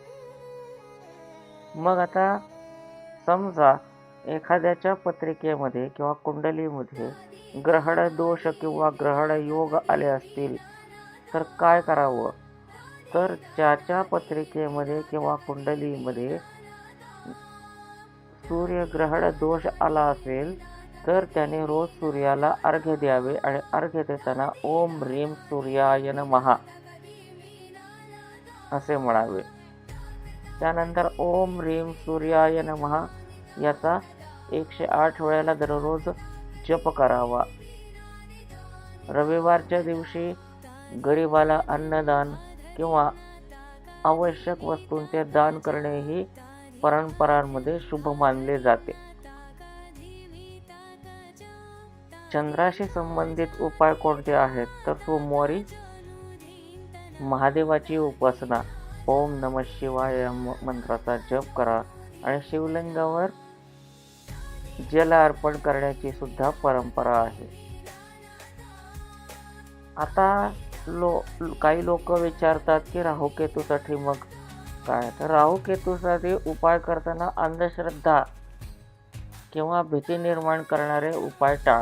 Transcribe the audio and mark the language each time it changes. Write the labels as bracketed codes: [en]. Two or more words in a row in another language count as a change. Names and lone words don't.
[mr] मग आता समजा एखाद्याच्या पत्रिकेमध्ये किंवा कुंडलीमध्ये ग्रहण दोष किंवा ग्रहण योग आले असतील तर काय करावं? तर ज्याच्या पत्रिकेमध्ये किंवा कुंडलीमध्ये सूर्यग्रहण दोष आला असेल तर त्याने रोज सूर्याला अर्घ्य द्यावे आणि अर्घ्य देताना [sa] ओम ह्रीं सूर्याय नमः [mr] असे म्हणावे. त्यानंतर [sa] ओम ह्रीं सूर्याय नमः [mr] याचा 108 वेळेला दररोज जप करावा. रविवारच्या दिवशी गरिबाला अन्नदान किंवा आवश्यक वस्तूंचे दान करणे ही परंपरांमध्ये शुभ मानले जाते. चंद्राशी संबंधित उपाय कोणते आहेत? तर सोमवारी महादेवाची उपासना, [sa] ओम नमः शिवाय [mr] मंत्राचा जप करा आणि शिवलिंगावर जल अर्पण करण्याची सुद्धा परंपरा आहे. आता काही लोक विचारतात की राहू केतूसाठी मग काय? तर राहू केतूसाठी उपाय करताना अंधश्रद्धा किंवा भीती निर्माण करणारे उपाय टाळा.